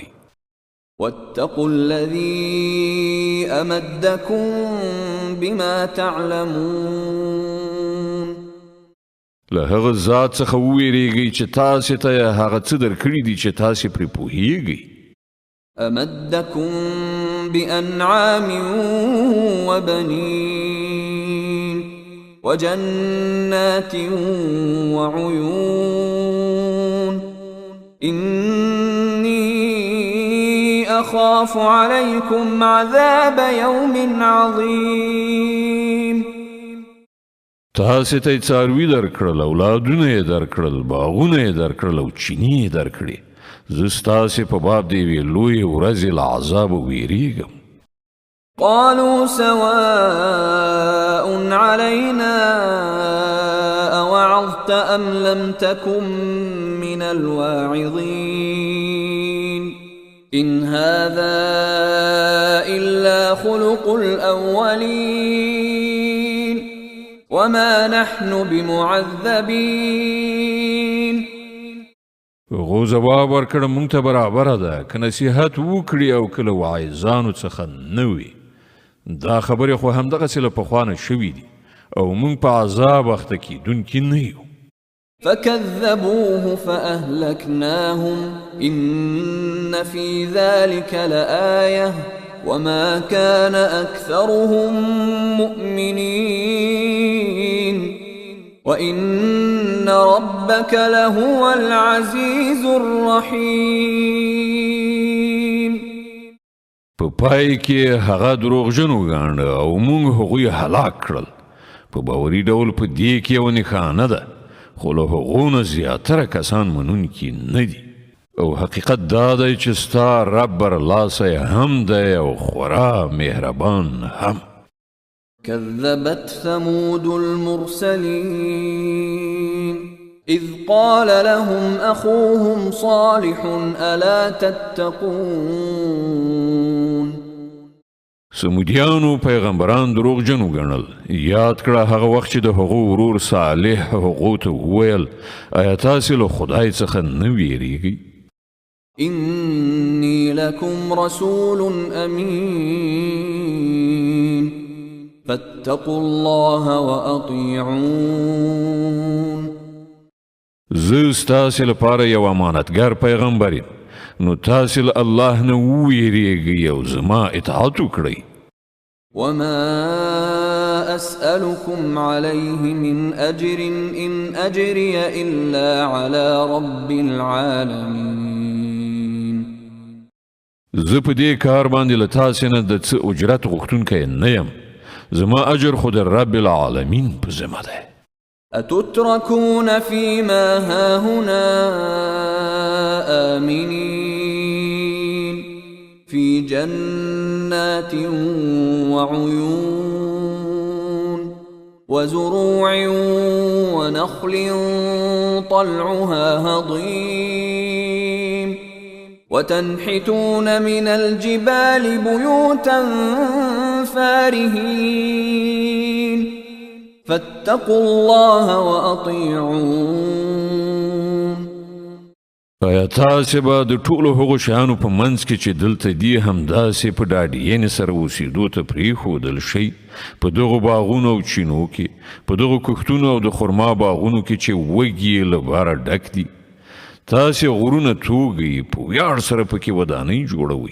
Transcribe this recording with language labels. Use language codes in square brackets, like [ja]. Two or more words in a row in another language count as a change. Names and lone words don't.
[ar] واتقوا الذي أمدكم بما تعلمون. [ps] له هغه ذات څخه وویریږئ چې تاسې ته یې هغه څه درکړي دي چې تاسې پرې پوهیږئ. [ar] أمدكم بأنعام وبنين وجنات وعيون إني أخاف عليكم عذاب يوم عظيم. [ps] تاسې ته یې څاروي درکړل اولادونه یې درکړل باغونه یې درکړل او چینې یې درکړې زه ستاسې په باب د یوې لویې ورځې له عذابه ویریږم. [ar] قالوا سواء علينا أوعظت أم لم تكن من الواعظين إن هذا إلا خلق الأولين وما نحن بمعذبين. [ps] هغو ځواب ورکړه موږ ته برابره ده که نصیحت وکړي او که له واعظانو څخه نه وي دا خبرې خو همدغسې له پخوا نه شوي دي او موږ په عذاب اخته کیدونکي نه یو. [ar] فكذبوه فأهلكناهم إن في ذلك لآية وما كان أكثرهم مؤمنين وإن ربك لهو العزيز الرحيم. [ps] په پای کې هغه دروغجن وګاڼه او موږ هغوی هلاک کړل. په باوري ډول په دې کې یوه نښانه ده خو له هغو نه زیاتره کسان منونکي نه دي او حقیقت دا دی چې ستا رب برلاسی هم دی او خورا مهربان هم. [ar] كذبت ثمود المرسلين إذ قال لهم أخوهم صالح ألا تتقون [ps] سمودیانو پیغمبران دروغ جنو ګڼل. یاد کړه هغه وخت چې د هغو ورور صالح هغو ته وویل آیا تاسې له خدای څخه نه ویریږئ؟ [ar] إني لكم رسول أمين فاتقوا الله وأطيعون. [ps] زه ستاسې لپاره یو امانتګر پیغمبر یم، نو تاسې له الله نه وویریږئ او زما اطاعت وکړئ. [ar] وما أسألكم عليه من أجر إن أجري إلا على رب العالمين. [ps] زه په دې کار باندې له تاسې نه د څه اجرت غوښتونکی نه یم، زما اجر خو د [ar] رب العالمین [ps] په ذمه دی. [ar] أتتركون فيما هاهنا آمنين في جنات وعيون وزروع ونخل طلعها هضيم وتنحتون من الجبال بيوتا فارهين فاتقوا الله وأطيعون. [ps] آیا تاسې به د ټولو هغو شیانو په منځ کې چې دلته دي همداسې په ډاډینې سره اوسېدو ته پرېښودل شئ؟ په دغو باغونو او چینو کې، په دغو کښتونو او د خرما باغونو کې چې وږي یې له باره ډک دي. تاسې غرونه توږئ، په ویاړ سره پکې ودانۍ جوړوئ.